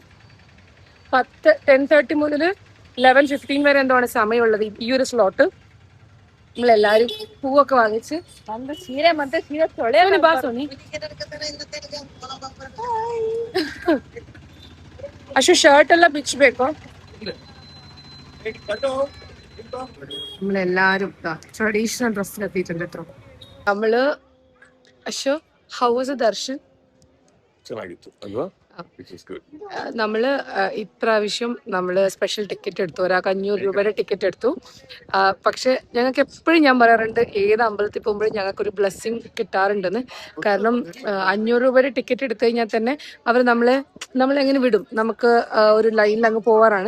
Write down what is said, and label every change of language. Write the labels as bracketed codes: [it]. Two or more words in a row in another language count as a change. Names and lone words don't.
[ml] 10:30 മുതൽ 11:15 വരെ എന്താണ് സമയമുള്ളത് ഈ ഒരു സ്ലോട്ട്. നമ്മളെല്ലാരും പൂവൊക്കെ വാങ്ങിച്ച് അശു ഷർಟ್ [kn] ಎಲ್ಲ ಬಿಚ್ಚಬೇಕು. [ml] നമ്മളെല്ലാരും ട്രഡീഷണൽ ഡ്രസ്സിൽ എത്തിയിട്ടുണ്ട് കേട്ടോ. നമ്മള് അശു [en] how was [ml] ദർശൻ? [kn] ಚೆನ್ನಾಗಿತ್ತು ಅಲ್ವಾ? [ml] നമ്മള് ഇപ്രാവശ്യം നമ്മള് സ്പെഷ്യൽ ടിക്കറ്റ് എടുത്തു. ഒരാൾക്ക് 500 രൂപയുടെ ടിക്കറ്റ് എടുത്തു. പക്ഷെ ഞങ്ങൾക്ക് എപ്പോഴും ഞാൻ പറയാറുണ്ട്, ഏത് അമ്പലത്തിൽ പോകുമ്പോഴും ഞങ്ങൾക്കൊരു ബ്ലെസ്സിങ് കിട്ടാറുണ്ടെന്ന്. കാരണം 500 രൂപയുടെ ടിക്കറ്റ് എടുത്തു കഴിഞ്ഞാൽ തന്നെ അവർ നമ്മളെങ്ങനെ വിടും, നമുക്ക് ഒരു ലൈനിൽ അങ്ങ് പോവാറാണ്.